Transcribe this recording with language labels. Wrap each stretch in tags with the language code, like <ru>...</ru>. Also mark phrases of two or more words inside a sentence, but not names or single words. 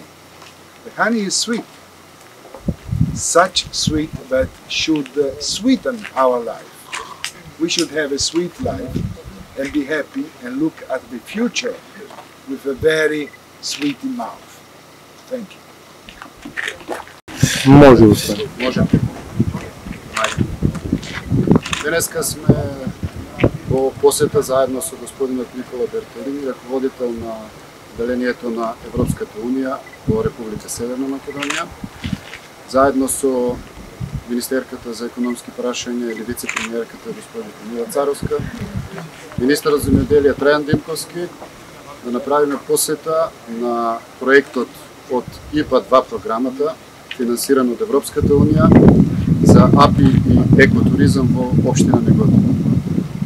<en>The honey is sweet. Such sweet that should sweeten our life. We should have a sweet life and be happy and look at the future with a very sweet mouth. Thank you.</en> <mk>Може. Денеска сме во посета заедно со господинот Никола Бертолини, раководител на делението на Европската унија во Република Северна Македонија, заедно со министерката за економски прашања или вице-премиерката господин Мила Царовска, министерот за земјоделие Трајан Димковски, да направиме посета на проектот од ИПА 2 програмата, финансиран од Европската унија за апи и екотуризам во општина Неготино.</mk>